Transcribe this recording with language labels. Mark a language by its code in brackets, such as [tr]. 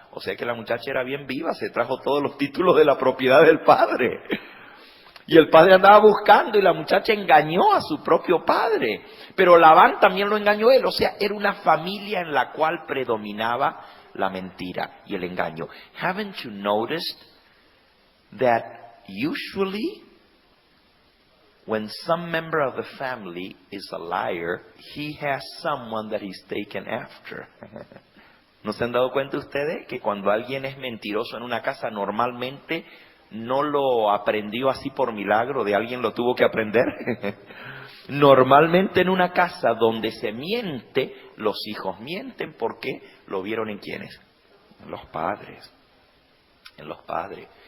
[es] O sea que la muchacha era bien viva, se trajo todos los títulos de la propiedad del padre. Y el padre andaba buscando y la muchacha engañó a su propio padre. Pero Labán también lo engañó él. O sea, era una familia en la cual predominaba la mentira y el engaño. [en] Haven't you noticed that usually when some member of the family is a liar, he has someone that he's taken after? [es] ¿No se han dado cuenta ustedes que cuando alguien es mentiroso en una casa, normalmente no lo aprendió así por milagro, de alguien lo tuvo que aprender? Normalmente en una casa donde se miente, los hijos mienten porque lo vieron en quiénes, en los padres. En los padres.